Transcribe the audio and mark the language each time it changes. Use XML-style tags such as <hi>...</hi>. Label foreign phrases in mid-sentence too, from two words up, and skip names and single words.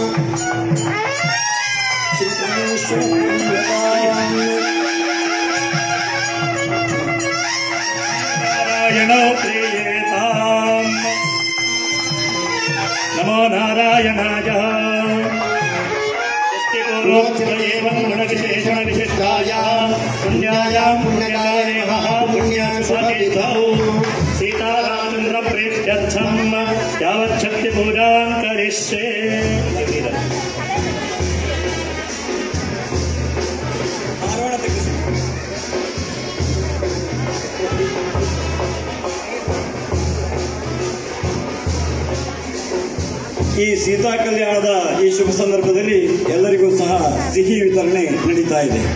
<sa>नारायणो प्रीयेताम् नमो नारायणाय पुण्यायां पुण्यकाले महापुण्याशुभतिथौ सीतारामचन्द्र प्रीत्यर्थं यावच्छक्तिपूजां करिष्ये</sa> <kn>ಈ ಸೀತಾ ಕಲ್ಯಾಣದ ಈ ಶುಭ ಸಂದರ್ಭದಲ್ಲಿ ಎಲ್ಲರಿಗೂ ಸಹ ಸಿಹಿ ವಿತರಣೆ ನಡೀತಾ ಇದೆ.</kn>